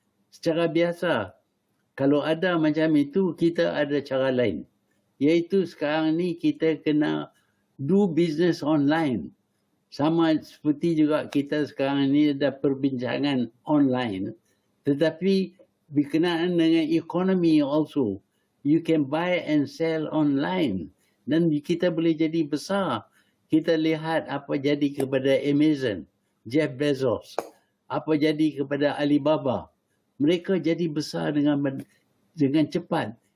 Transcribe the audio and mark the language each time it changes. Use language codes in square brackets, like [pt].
[ms] Secara biasa. Kalau ada macam itu, kita ada cara lain. Iaitu sekarang ni kita kena [en] do business online. [ms] Sama seperti juga kita sekarang ni ada perbincangan online. Tetapi berkenaan dengan ekonomi also. [en] You can buy and sell online. [ms] Dan kita boleh jadi besar. Kita lihat apa jadi kepada Amazon, Jeff Bezos. Apa jadi kepada Alibaba. Mereka jadi besar dengan cepat.